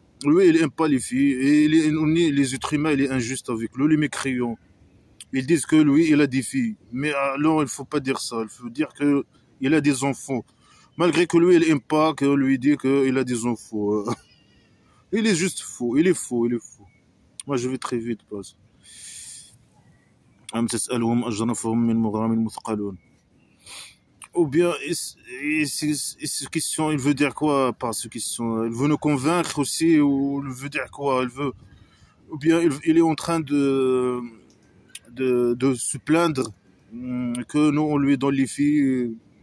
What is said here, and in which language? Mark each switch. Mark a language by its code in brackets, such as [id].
[fr] Lui, il aime pas les filles, et les êtres humains, il est injuste avec lui, les mécréants. Ils disent que lui, il a des filles. Mais alors, il faut pas dire ça, il faut dire que il a des enfants. Malgré que lui, il aime pas que lui dit qu'il a des enfants. Il est juste faux, il est faux, il est faux. Moi, je vais très vite, parce. [ar] أم تسألهم أجرا فهم من مغرم مثقلون. [fr] Ou bien, ce question, il veut dire quoi par ce question? Il veut nous convaincre aussi, ou il veut dire quoi? Ou bien il est en train de se plaindre que nous, on lui donne les filles.